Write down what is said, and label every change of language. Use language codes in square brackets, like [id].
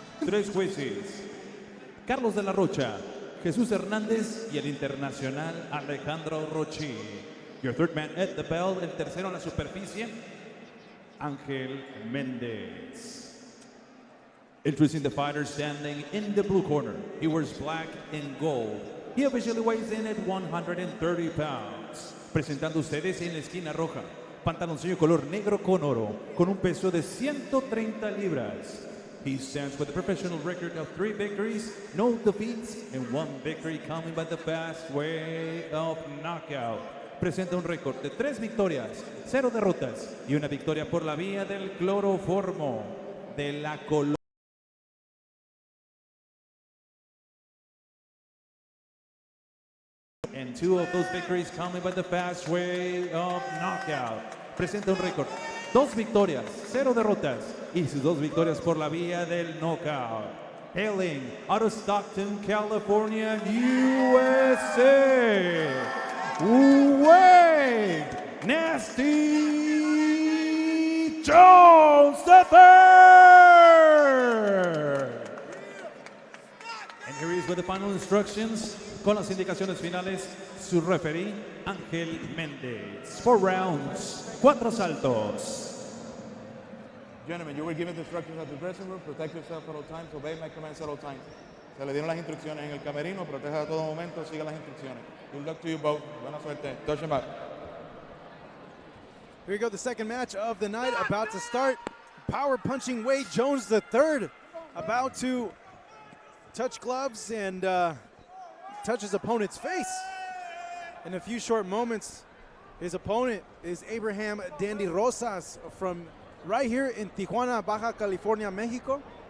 [es] 3 jueces. Carlos de la Rocha, Jesús Hernández y el internacional Alejandro Rochi. [en] Your third man at the bell, [es] el tercero en la superficie, [en] Ángel Méndez. Introducing the fighter standing in the blue corner. He wears black and gold. He officially weighs in at 130 pounds. [es] Presentando ustedes en la esquina roja, pantaloncillo color negro con oro, con un peso de 130 libras. [en] He stands with a professional record of 3 victories, no defeats, and 1 victory coming by the fast way of knockout. [es] Presenta un récord de 3 victorias, 0 derrotas y una victoria por la vía del cloroformo de la Colombia. [en] And 2 of those victories coming by the fast way of knockout. [es] Presenta un récord, 2 victorias, 0 derrotas y sus 2 victorias por la vía del knockout. [en] Hailing out of Stockton, California, USA. Wade Nasty Jones III. And here he is with the final instructions. [es] Con las indicaciones finales, su referee, Ángel Méndez. 4 rounds, 4 saltos. [en] Gentlemen, you were given the instructions at the dressing room. Protect yourself at all times. Obey my commands at all times. [es] Se le dieron las instrucciones en el camerino. Proteja a todo momento. Siga las instrucciones. [en] Good luck to you both. [es] Buena suerte. [en] Touch him up. Here we go, the second match of the night about to start. Power punching Wade Jones III about to touch gloves and touch his opponent's face. In a few short moments, his opponent is Abraham Dandy Rosas from right here in Tijuana, Baja California, Mexico.